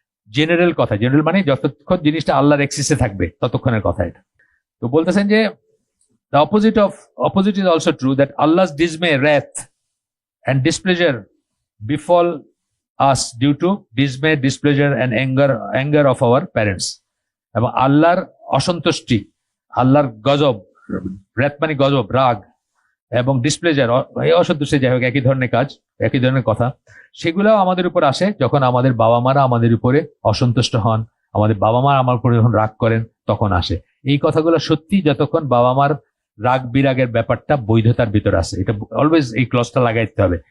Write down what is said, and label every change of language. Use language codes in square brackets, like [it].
[bn] General কথা, general মানে যতক্ষণ জিনিসটা আল্লাহর এক্সিসে থাকবে ততক্ষণের কথা এটা। তো বলতেছেন যে [en] the opposite is also true, that Allah's dismay, wrath and displeasure befall us due to dismay, displeasure and anger of our parents. [bn] এবং আল্লাহর অসন্তুষ্টি, আল্লাহর গজব রেত মানে গজব, রাগ এবং ডিসপ্লেজার, অসন্তোষে, যাই হোক একই ধরনের কাজ, একই ধরনের কথা, সেগুলোও আমাদের উপর আসে যখন আমাদের বাবা মারা আমাদের উপরে অসন্তুষ্ট হন, আমাদের বাবা মা আমার উপরে যখন রাগ করেন তখন আসে। এই কথাগুলো সত্যি যতক্ষণ বাবা মার রাগ বিরাগের ব্যাপারটা বৈধতার ভিতর আছে, এটা অলওয়েজ এই ক্লজটা লাগাইতে হবে।